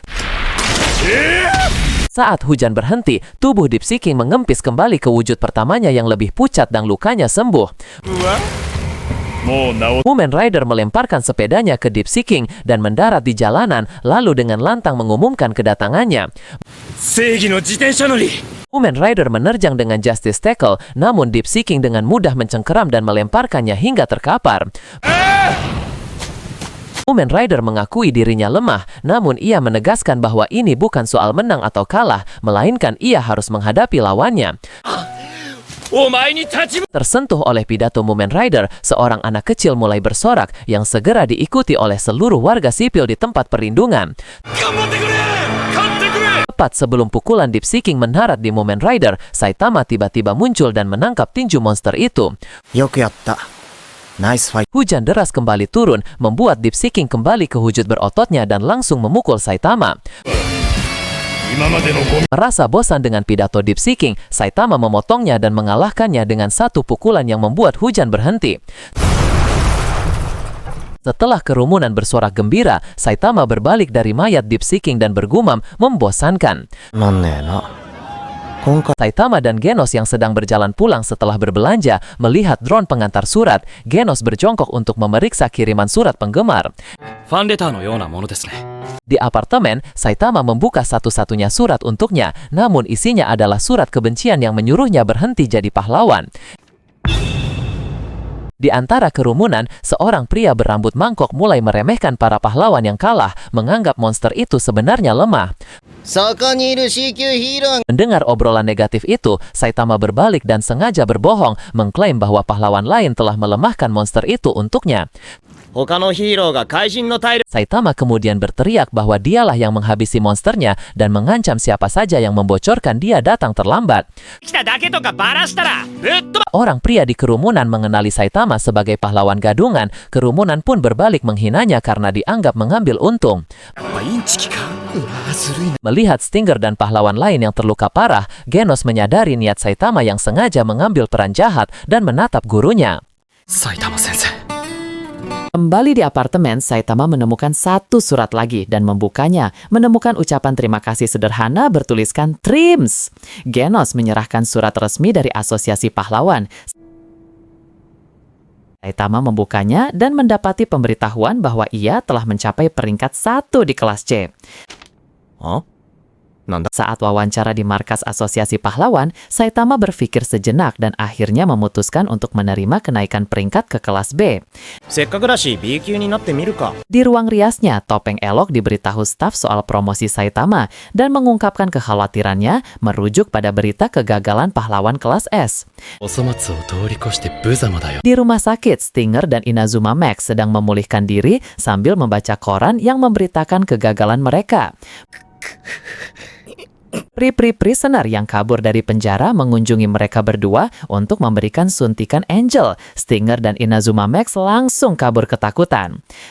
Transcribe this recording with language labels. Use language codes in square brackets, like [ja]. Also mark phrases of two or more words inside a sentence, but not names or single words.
[id] Saat hujan berhenti, tubuh Deep Sea King mengempis kembali ke wujud pertamanya yang lebih pucat dan lukanya sembuh. Mumen Rider melemparkan sepedanya ke Deep Sea King dan mendarat di jalanan, lalu dengan lantang mengumumkan kedatangannya. [ja] 正義の自転車乗り。 [id] Mumen Rider menerjang dengan Justice Tackle, namun Deep Sea King dengan mudah mencengkeram dan melemparkannya hingga terkapar. Mumen Rider mengakui dirinya lemah, namun ia menegaskan bahwa ini bukan soal menang atau kalah, melainkan ia harus menghadapi lawannya. [ja] お前に立ち向 [id] Tersentuh oleh pidato Mumen Rider, seorang anak kecil mulai bersorak yang segera diikuti oleh seluruh warga sipil di tempat perlindungan. [ja] 頑張ってくれ勝ってくれ [id] Tepat sebelum pukulan Deep Sea King mendarat di Mumen Rider, Saitama tiba-tiba muncul dan menangkap tinju monster itu. [ja] よくやった。ナイスファイト。 [id] Hujan deras kembali turun, membuat Deep Sea King kembali ke wujud berototnya dan langsung memukul Saitama. [ja] 今までのゴミ [id] Merasa bosan dengan pidato Deep Sea King, Saitama memotongnya dan mengalahkannya dengan satu pukulan yang membuat hujan berhenti. Setelah kerumunan bersorak gembira, Saitama berbalik dari mayat Deep Sea King dan bergumam membosankan. [ja] なんねえな。今回 [id] Saitama dan Genos yang sedang berjalan pulang setelah berbelanja melihat drone pengantar surat. Genos berjongkok untuk memeriksa kiriman surat penggemar. [ja] ファンレターのようなものですね。 [id] Di apartemen, Saitama membuka satu-satunya surat untuknya, namun isinya adalah surat kebencian yang menyuruhnya berhenti jadi pahlawan. Di antara kerumunan, seorang pria berambut mangkok mulai meremehkan para pahlawan yang kalah, menganggap monster itu sebenarnya lemah. [ja] そこにいる CQ ヒーロー [id] Mendengar obrolan negatif itu, Saitama berbalik dan sengaja berbohong, mengklaim bahwa pahlawan lain telah melemahkan monster itu untuknya. [ja] 他のヒーローが怪人の体力 [id] Saitama kemudian berteriak bahwa dialah yang menghabisi monsternya dan mengancam siapa saja yang membocorkan dia datang terlambat. [ja] 来ただけとかバラしたらぶっ飛ば [id] Orang pria di kerumunan mengenali Saitama sebagai pahlawan gadungan. Kerumunan pun berbalik menghinanya karena dianggap mengambil untung. [ja] インチキか。 [id] Melihat Stinger dan pahlawan lain yang terluka parah, Genos menyadari niat Saitama yang sengaja mengambil peran jahat dan menatap gurunya. [ja] 埼玉先生。 [id] Kembali di apartemen, Saitama menemukan satu surat lagi dan membukanya. Menemukan ucapan terima kasih sederhana bertuliskan TRIMS. Genos menyerahkan surat resmi dari Asosiasi Pahlawan. Saitama membukanya dan mendapati pemberitahuan bahwa ia telah mencapai peringkat 1 di kelas C. あ Saat wawancara di markas Asosiasi Pahlawan, Saitama berpikir sejenak dan akhirnya memutuskan untuk menerima kenaikan peringkat ke kelas B. [ja] せっかくだし B 級になってみるか。 [id] Di ruang riasnya, Topeng Elok diberitahu staf soal promosi Saitama dan mengungkapkan kekhawatirannya merujuk pada berita kegagalan pahlawan kelas S. [ja] お粗末を通り越して無様だよ。 [id] Di rumah sakit, Stinger dan Inazuma Max sedang memulihkan diri sambil membaca koran yang memberitakan kegagalan mereka. Prisoner yang kabur dari penjara mengunjungi mereka berdua untuk memberikan suntikan Angel. Stinger dan Inazuma Max langsung kabur ketakutan.